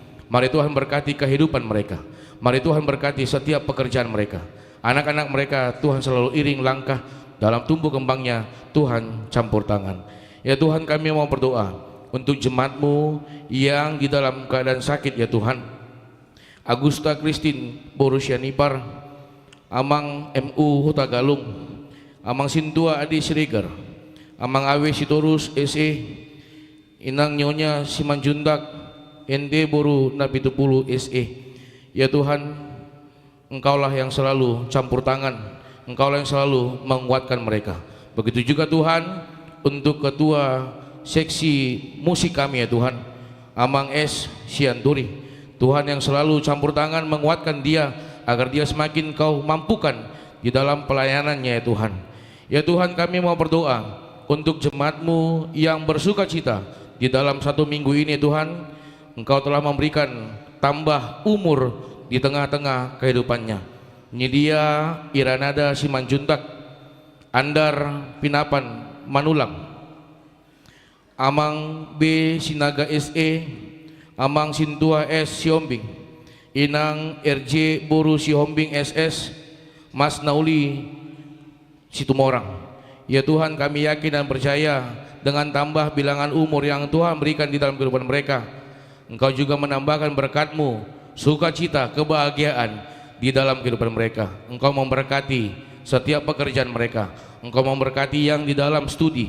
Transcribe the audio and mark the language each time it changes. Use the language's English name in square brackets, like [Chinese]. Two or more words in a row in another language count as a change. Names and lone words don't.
[Indonesian] Mari Tuhan berkati kehidupan mereka. Mari Tuhan berkati setiap pekerjaan mereka. Anak-anak mereka Tuhan selalu iring langkah dalam tumbuh kembangnya. Tuhan campur tangan. Ya Tuhan, kami mau berdoa untuk jemaat-Mu yang di dalam keadaan sakit ya Tuhan. Agusta Christine Borusianipar, Amang MU Huta Galung, Amang Sintua Adi Srigar, Amang Awe Sitorus SE, Inang Nyonya Simanjuntak ND Boru Nabi Tupulu SE. Ya Tuhan, Engkaulah yang selalu campur tangan, Engkaulah yang selalu menguatkan mereka. Begitu juga Tuhan untuk ketua seksi musik kami ya Tuhan, Amang S Sianturi. Tuhan yang selalu campur tangan menguatkan dia agar dia semakin Kau mampukan di dalam pelayanannya ya Tuhan. Ya Tuhan, kami mau berdoa untuk jemaat-Mu yang bersuka cita di dalam 1 minggu ini Tuhan. Engkau telah memberikan tambah umur di tengah-tengah kehidupannya. Nidia Iranada Simanjuntak, Andar Pinapan Manulang, Amang B Sinaga SE, Amang Sintua S Siombing, Inang RJ Boru Siombing SS, Mas Nauli Situmorang. Ya Tuhan, kami yakin dan percaya dengan tambah bilangan umur yang Tuhan berikan di dalam kehidupan mereka, Engkau juga menambahkan berkat-Mu, sukacita, kebahagiaan di dalam kehidupan mereka. Engkau memberkati setiap pekerjaan mereka. Engkau memberkati yang di dalam studi.